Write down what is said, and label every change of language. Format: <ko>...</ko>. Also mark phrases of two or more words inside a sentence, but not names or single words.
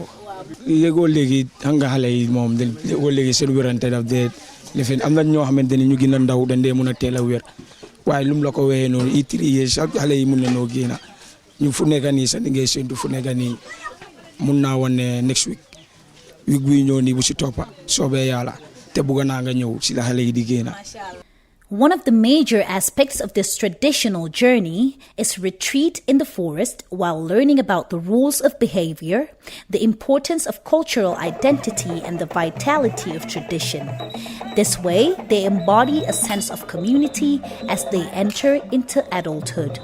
<wo>léegoo léegi xam nga xale yi moom léegoo léegi seen wérante daf dee lifin am na ñoo xamante ni ñu gën a ndaw dañ dee mën a teel a wér waaye lu mu la ko wéyee noonu i trier sax xale yi mun na noo génn ñu fu nekk nii sax di ngay séntu fu nekk nii mun naa wan ne</wo> <en>next week</en> <wo>bi ñëw nii bu si toppa soobee yàlla te bëgg naa nga ñëw si la xale yi di génn.</wo> <en>One of the major aspects of this traditional journey is retreat in the forest while learning about the rules of behavior, the importance of cultural identity, and the vitality of tradition. This way, they embody a sense of community as they enter into adulthood.</en>